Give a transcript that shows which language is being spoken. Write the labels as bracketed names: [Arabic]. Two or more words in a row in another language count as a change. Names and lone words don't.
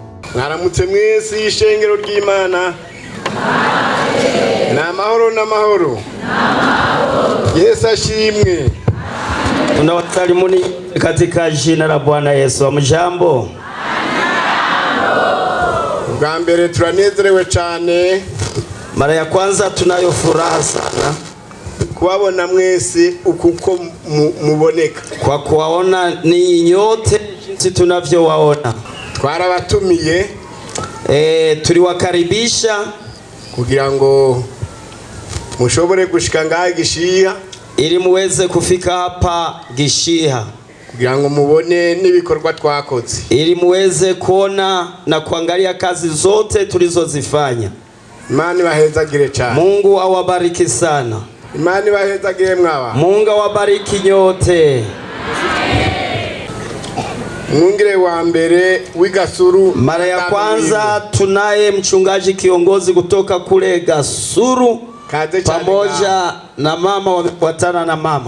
[Rundi] Mwaramutse mwese shengero ry'Imana. N'amahoro n'amahoro. Yesu ashimwe. [Swahili] Tunawasalimu katika jina la Bwana Yesu. Amjambo. [Rundi] Bwa mbere turanezerewe cyane. [Swahili] Mara ya kwanza tunayo furaha sana [Rundi] kuwabona mwese ukuko muboneka. [Swahili] Kwa kuwaona ninyi nyote jinsi tunavyowaona. [Rundi] Twarabatumiye [Swahili] tuliwakaribisha [Rundi] kugira ngo mushobore gushika ngaha Gishiha, [Swahili] ili muweze kufika hapa Gishiha, [Rundi] kugira ngo mubone n'ibikorwa twakoze, [Swahili] ili muweze kuona na kuangalia kazi zote tulizozifanya. [Rundi] Imana ibahezagire cyane. [Swahili] Mungu awabariki sana. [Rundi] Imana ibahezagire mwawa. [Swahili] Mungu awabariki nyote. [Rundi] Mwungere wa mbere w'igasuru. [Swahili] Mara ya kwanza tunaye mchungaji kiongozi kutoka kule Gasuru pamoja na mama, wamefuatana na mama.